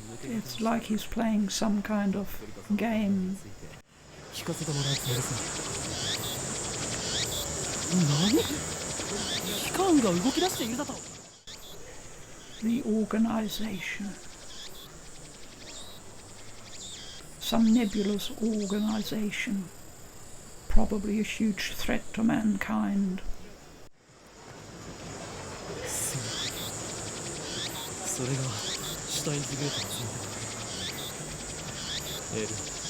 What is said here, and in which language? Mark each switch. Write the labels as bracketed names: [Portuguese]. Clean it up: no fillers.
[English] It's like he's playing some kind of game. [Japanese] 聞かせてもらうつもりさ。何？機関が動き出しているだと。 [English] the organization. Some nebulous organization, probably a huge threat to mankind. [Japanese] それがシュタインズゲートの全て。